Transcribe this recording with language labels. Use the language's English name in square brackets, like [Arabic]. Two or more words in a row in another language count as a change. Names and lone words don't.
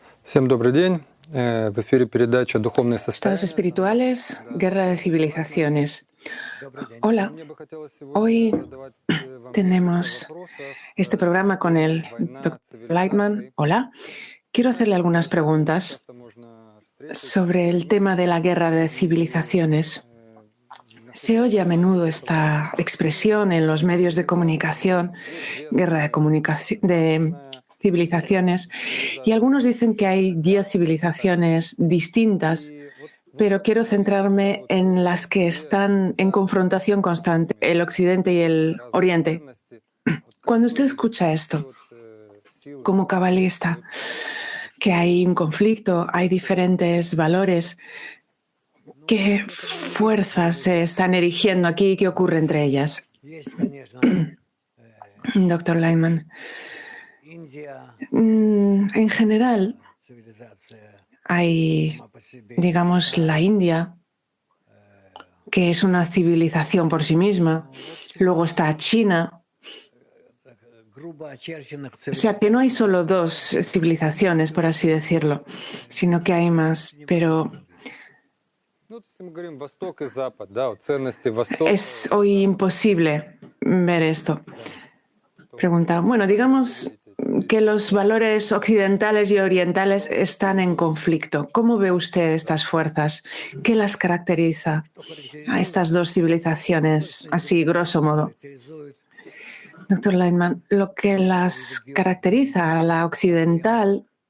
[Russian] Всем добрый день. В эфире передача «Духовное [Spanish] Estados [Russian] состояние». [Spanish] espirituales, guerra de civilizaciones. [Russian] И [Spanish] Hola, [Russian] мне бы хотелось сегодня [Spanish] hoy [Russian] задавать вам несколько [Spanish] tenemos [Russian] вопросов. [Spanish] este programa con [Russian] Любовь, [Spanish] el Dr. [Russian] война, [Spanish] Lightman. [Russian] цивилизации. [Spanish] Hola, quiero [Russian] Вы знаете, [Spanish] hacerle algunas [Russian] эту тему [Spanish] preguntas [Russian] часто можно встретить [Spanish] sobre [Russian] в [Spanish] el tema de [Russian] книгах. [Spanish] la guerra de [Russian] И [Spanish] civilizaciones. Se [Russian] насколько я [Spanish] oye a [Russian] понимаю, [Spanish] menudo [Russian] это очень [Spanish] esta [Russian] простые, [Spanish] expresión en los medios de [Russian] цивилизации, [Spanish] comunicación, guerra de, [Russian] известные, [Spanish] de [Russian] разная [Spanish] civilizaciones, y [Russian] цивилизация [Spanish] algunos [Russian] есть [Spanish] dicen que hay 10 [Russian] такая. [Spanish] civilizaciones distintas, [Russian] И вот вы [Spanish] pero quiero [Russian] прокомментируете [Spanish] centrarme [Russian] вот [Spanish] en las que [Russian] две [Spanish] están en [Russian] цивилизации [Spanish] confrontación [Russian] с [Spanish] constante, [Russian] разными [Spanish] el Occidente y el [Russian] разные [Spanish] Oriente. [Russian] ценности. Вот как [Spanish] Cuando usted [Russian] вы видите [Spanish] escucha [Russian] вот эти [Spanish] esto, [Russian] вот силы, [Spanish] como [Russian] которые [Spanish] cabalista, [Russian] существуют, [Spanish] que [Russian] что [Spanish] hay un conflicto, hay [Russian] происходит? [Spanish] diferentes valores, ¿qué fuerzas se están erigiendo aquí? ¿Qué ocurre entre ellas? Doctor Lyman, en general hay, digamos, la India, que es una civilización por sí misma. Luego está China. O sea, que no hay solo dos civilizaciones, por así decirlo, sino que hay más. Pero [Russian] Ну, вот если мы говорим Восток и Запад, да, вот ценности Востока [Spanish] es [Russian] и [Spanish] hoy [Russian] Запада, [Spanish] imposible ver esto. [Russian] да, то [Spanish] Pregunta, bueno, [Russian] как вы это [Spanish] digamos [Russian] видите, эти [Spanish] que los [Russian] силы? [Spanish] valores occidentales y orientales están en conflicto. ¿Cómo ve usted estas fuerzas? ¿Qué las caracteriza a estas dos civilizaciones, así, grosso modo? Doctor Lightman, lo que las caracteriza a la occidental